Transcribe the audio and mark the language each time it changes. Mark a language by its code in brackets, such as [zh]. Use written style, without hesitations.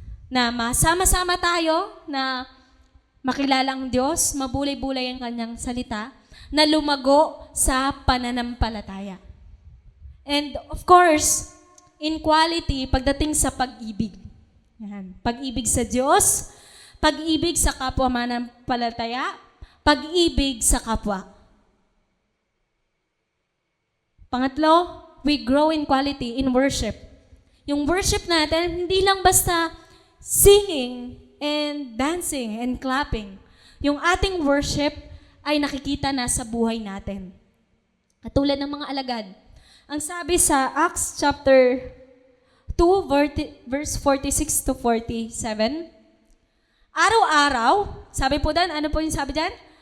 [tl] Na masama-sama tayo, na makilala ang Diyos, mabulay-bulay ang kanyang salita, na lumago sa pananampalataya. [en] And of course, in quality, [tl] pagdating sa pag-ibig. [en] Yan. [tl] Pag-ibig sa Diyos, pag-ibig sa kapwa mananampalataya, pag-ibig sa kapwa. [en] Pangatlo, we grow in quality in worship. [tl] Yung worship natin, hindi lang basta [en] singing and dancing and clapping. [tl] Yung ating worship ay nakikita na sa buhay natin. Katulad ng mga alagad. Ang sabi sa Acts chapter 2, verse 46 to 47, araw-araw, sabi po doon, ano po yung sabi dyan?